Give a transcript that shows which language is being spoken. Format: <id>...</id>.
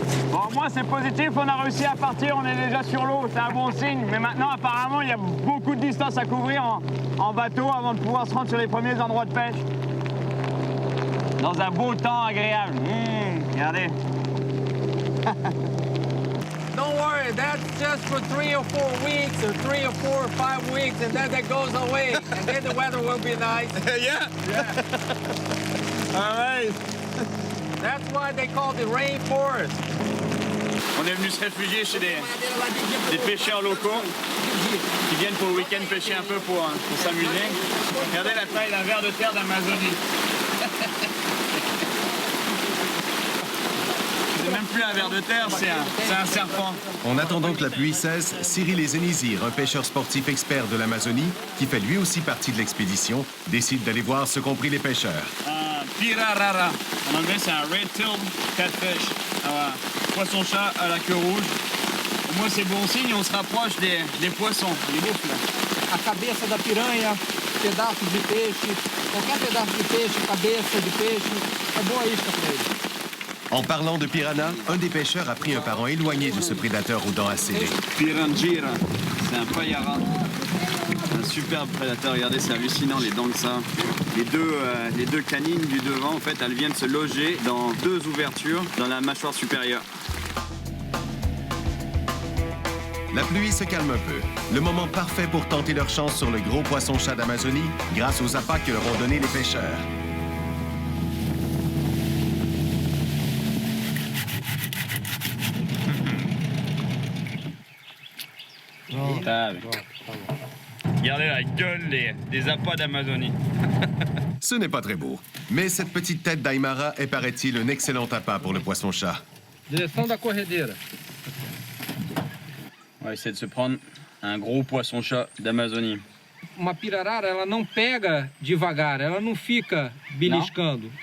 <fr>Bon, moi, c'est positif, on a réussi à partir, on est déjà sur l'eau, c'est un bon signe. Mais maintenant, apparemment, il y a beaucoup de distance à couvrir en bateau avant de pouvoir se rendre sur les premiers endroits de pêche. Dans un beau temps agréable. Regardez.</fr> <en>Don't worry, that's just for 3 or 4 weeks, or 3 or 4 or 5 weeks, and then that goes away, and then the weather will be nice. Yeah. All right. That's why they call it rainforest.</en> <fr>On est venu se réfugier chez des pêcheurs locaux qui viennent pour le week-end pêcher un peu pour s'amuser. Regardez la taille d'un ver de terre d'Amazonie. C'est même plus un ver de terre, c'est un serpent. En attendant que la pluie cesse, Cyril Ezenizir, un pêcheur sportif expert de l'Amazonie, qui fait lui aussi partie de l'expédition, décide d'aller voir ce qu'ont prit les pêcheurs. Un pirarara. En anglais, c'est un red-tailed catfish. Poisson-chat à la queue rouge. Pour moi, c'est bon signe, on se rapproche des poissons, des bouffles.</fr> <pt>A cabeça da piranha, pedaços de peixe, qualquer pedaço de peixe, cabeça de peixe, é boa isca para eles.</pt> <fr>En parlant de piranha, un des pêcheurs a pris un parent éloigné de ce prédateur aux dents acérées. Pirangira, c'est un payara. Un superbe prédateur, regardez, c'est hallucinant les dents que ça. Les deux canines du devant, en fait, elles viennent se loger dans 2 ouvertures dans la mâchoire supérieure. La pluie se calme un peu. Le moment parfait pour tenter leur chance sur le gros poisson-chat d'Amazonie grâce aux appâts que leur ont donnés les pêcheurs. Regardez la gueule des appâts d'Amazonie. Ce n'est pas très beau. Mais cette petite tête d'Aymara est, paraît-il, un excellent appât pour le poisson-chat.</fr> <pt>Direção da corredeira.</pt> <fr>On va essayer de se prendre un gros poisson-chat d'Amazonie.</fr> <pt>Uma pirarara, ela não pega devagar, ela não fica beliscando.</pt>